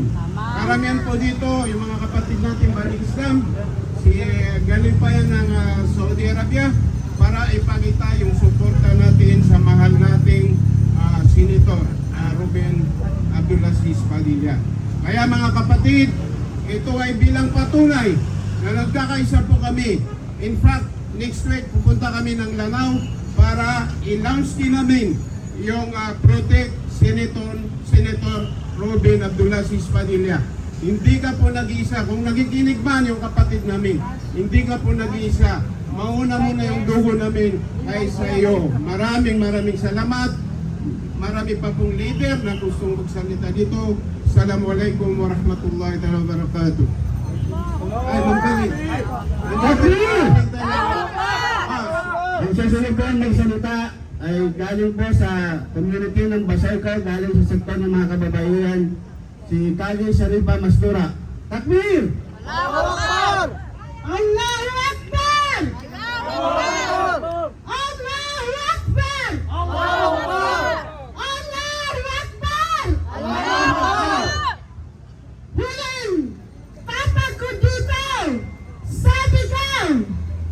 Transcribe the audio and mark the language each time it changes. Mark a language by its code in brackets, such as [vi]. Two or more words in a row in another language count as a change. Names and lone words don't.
[tl] Karamihan po dito, yung mga kapatid natin Bani Islam, galing pa yan ng Saudi Arabia para ipakita yung suporta natin sa mahal nating Senator Robin Abdulaziz Padilla. Kaya mga kapatid, ito ay bilang patunay na nagkakaisa po kami. [en] In fact, next week [tl] pupunta kami ng Lanao para i-launch din namin yung Protect Senator Robin Abdulaziz Padilla. Hindi ka po nag-iisa. Kung nakikinig man yung kapatid namin, hindi ka po nag-iisa. Mauna muna yung dugo namin ay sa iyo. Maraming salamat. Marami pa pong leader na gustong magsalita dito. [ar] السلام عليكم ورحمة الله وبركاته. [tl] Ay, magkali. Ang susunod po ang magsalita ay galing po sa community ng Basayco, galing sa sektor ng mga kababaihan, si Kagi Sharifa Mastura. [ar] Takbir! الله أكبر! الله أكبر! الله أكبر! الله أكبر! الله أكبر! الله أكبر! [tl] Huling papag ko dito! Sabi ko!